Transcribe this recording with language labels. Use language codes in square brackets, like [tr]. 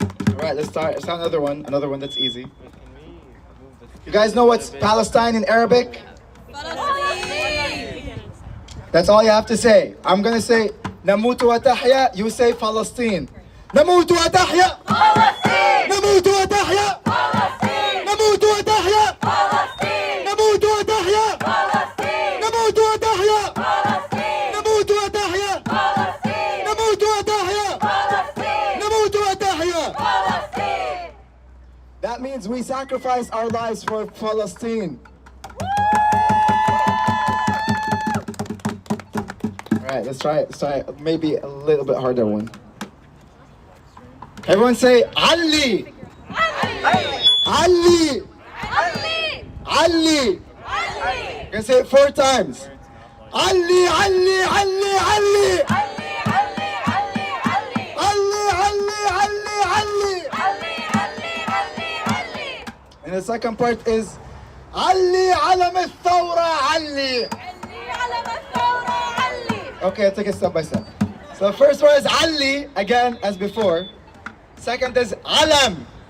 [en] Alright, let's start another one that's easy. You guys know what's Palestine in Arabic? Palestine. That's all you have to say. I'm gonna say [ar] نموت وتحيا, [en] you say Palestine. [ar] نموت وتحيا Palestine. نموت وتحيا Palestine. نموت وتحيا Palestine. نموت وتحيا Palestine. نموت وتحيا Palestine. نموت وتحيا Palestine. نموت وتحيا Palestine. نموت وتحيا Palestine. [en] That means we sacrifice our lives for Palestine. All right, let's try it. Maybe a little bit harder one. Everyone say Ali. Ali. Ali. Ali. Ali. You're gonna say it 4 times. Ali, Ali, Ali, Ali. Ali, Ali, Ali, Ali. Ali, Ali, Ali, Ali. Ali, Ali, Ali, Ali. And the second part is Ali [ar] علم الثورة علي. Ali علم الثورة علي. [en] Okay, I'll take it step by step. So the first one is Ali, again as before. Second is [ar] علم.